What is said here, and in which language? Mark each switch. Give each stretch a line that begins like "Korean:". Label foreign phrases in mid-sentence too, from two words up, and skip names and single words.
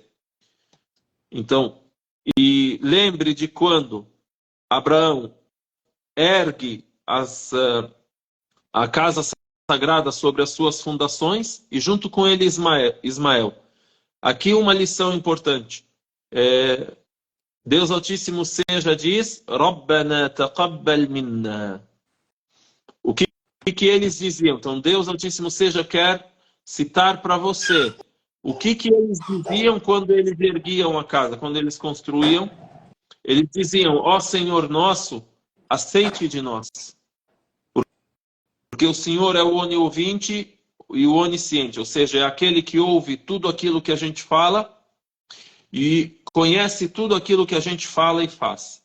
Portuguese: Então, e lembre de quando Abraão ergue a casa sagrada sobre as suas fundações e junto com ele Ismael. Aqui uma lição importante. Deus Altíssimo seja diz:
Arabic: ربنا تقبل منا.
Portuguese: O que que eles diziam? Então, Deus Altíssimo Seja quer citar para você o que eles diziam quando eles erguiam a casa, quando eles construíam. Eles diziam: ó Senhor nosso, aceite de nós. Porque o Senhor é o oniovinte e o onisciente, ou seja, é aquele que ouve tudo aquilo que a gente fala e conhece tudo aquilo que a gente fala e faz.